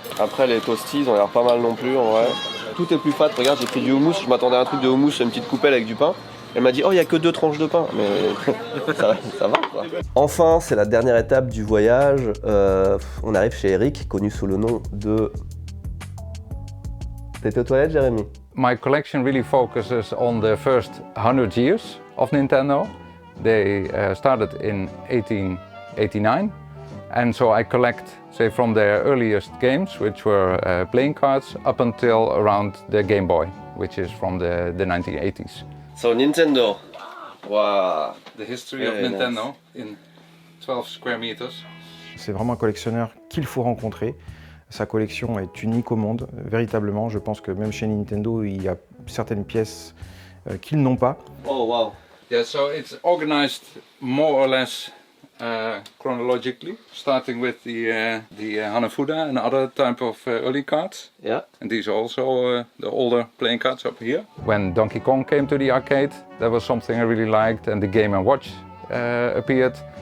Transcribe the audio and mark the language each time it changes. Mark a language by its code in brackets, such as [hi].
[fr] Après les toasties, ils ont l'air pas mal non plus en vrai. Tout est plus fat, regarde j'ai pris du houmous, je m'attendais à un truc de houmous, une petite coupelle avec du pain. Elle m'a dit oh il y a que 2 tranches de pain, mais ça va quoi. Enfin c'est la dernière étape du voyage, on arrive chez Eric, connu sous le nom de... T'étais aux toilettes, Jérémy? [en] My collection really focuses on the first 100 years of Nintendo. They started in 1889, and so I collect, say, from their earliest games, which were playing cards, up until around the Game Boy, which is from the 1980s. So Nintendo. Wow. The history of Nintendo in 12 square meters. [fr] C'est vraiment un collectionneur qu'il faut rencontrer. Sa collection est unique au monde, véritablement. Je pense que même chez Nintendo, il y a certaines pièces qu'ils n'ont pas. [en] Oh wow. Yeah, so it's organized more or less chronologically, starting with the Hanafuda and other type of early cards. Yeah. And these are also the older playing cards up here. When Donkey Kong came to the arcade, that was something I really liked, and the Game & Watch appeared.